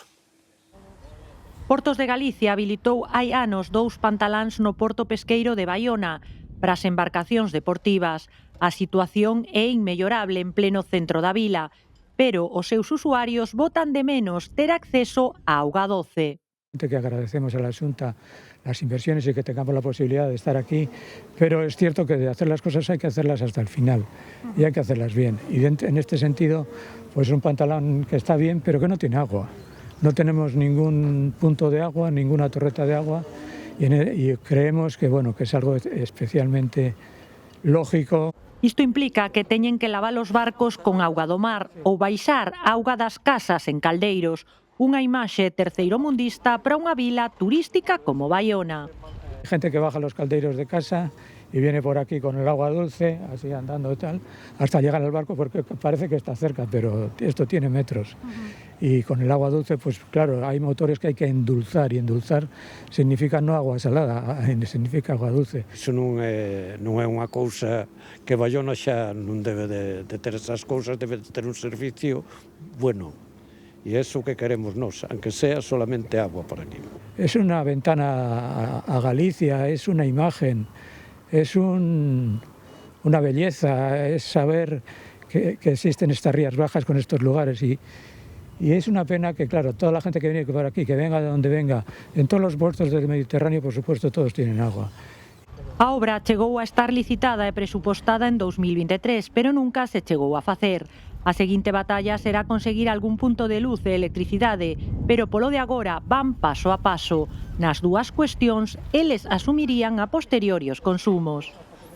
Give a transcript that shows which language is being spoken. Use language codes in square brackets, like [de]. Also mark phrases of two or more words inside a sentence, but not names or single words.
[gl] Portos de Galicia habilitou hai anos 2 pantaláns no porto pesqueiro de Baiona para as embarcacións deportivas. A situación é inmellorable en pleno centro da vila, pero os seus usuarios botan de menos ter acceso a auga doce. [es] Que agradecemos a la Xunta las inversiones y que tengamos la posibilidad de estar aquí, pero es cierto que de hacer las cosas hay que hacerlas hasta el final y hay que hacerlas bien. Y en este sentido, pues un pantalón que está bien, pero que no tiene agua. No tenemos ningún punto de agua, ninguna torreta de agua y creemos que, bueno, que es algo especialmente lógico. [gl] Isto implica que teñen que lavar os barcos con auga do mar ou baixar auga das casas en caldeiros, unha imaxe terceiromundista para unha vila turística como Baiona. [es] Gente que baja los caldeiros de casa y viene por aquí con el agua dulce, así andando y tal, hasta llegar al barco, porque parece que está cerca, pero esto tiene metros. Y con el agua dulce, pues claro, hay motores que hay que endulzar, y endulzar significa no agua salada, significa agua dulce. [gl] Iso non é unha cousa que Bayona xa non debe de ter esas cousas, debe de ter [es] un servicio bueno. [gl] E é iso que queremos nós, [es] aunque sea solamente agua por aquí. Es una ventana a Galicia, es una imagen, es una belleza, es saber que existen estas rías bajas con estos lugares, y es una pena que, claro, toda la gente que viene por aquí, que venga de donde venga, en todos los puertos del Mediterráneo, por supuesto, todos tienen agua. [gl] A obra chegou a estar licitada e presupostada en 2023, pero nunca se chegou a facer. A seguinte batalla será conseguir algún punto de luz e electricidade, pero polo de agora van paso a paso. Nas dúas cuestións, eles asumirían a posteriori os consumos.